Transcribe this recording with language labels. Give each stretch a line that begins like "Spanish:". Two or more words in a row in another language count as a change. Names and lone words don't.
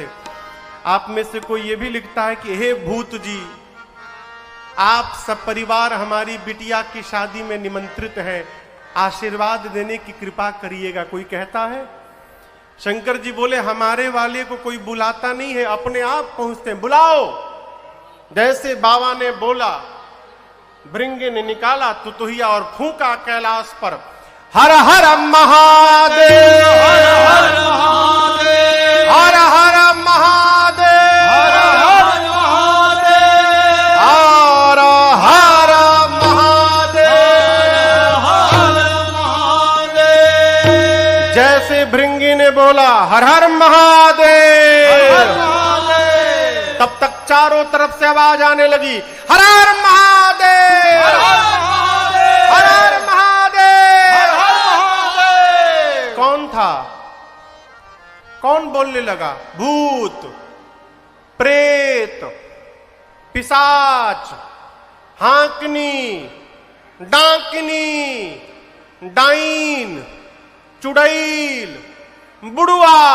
Hindi: आप में से कोई ये भी लिखता है कि हे भूत जी, आप सब परिवार हमारी बिटिया की शादी में निमंत्रित हैं, आशीर्वाद देने की कृपा करिएगा, कोई कहता है? शंकर जी बोले, हमारे वाले को कोई बुलाता नहीं है, अपने आप पहुंचते हैं, बुलाओ। जैसे बाबा ने बोला, भृंग ने निकाला तुतुहिया और फूंका कैलाश पर, हर हर महादेव, हर हर महादेव, हर हर महादेव, हर हर महादेव, हर हर महादेव, हर महादेव। जैसे भृंगी ने बोला हर हर महादेव, तब तक चारों तरफ से आवाज आने लगी, हर हर महादेव, हर हर महादेव। कौन था? कौन बोलने लगा? भूत, प्रेत, पिशाच, हाकनी, डाकिनी, डाइन, चुड़ैल, बुढ़वा।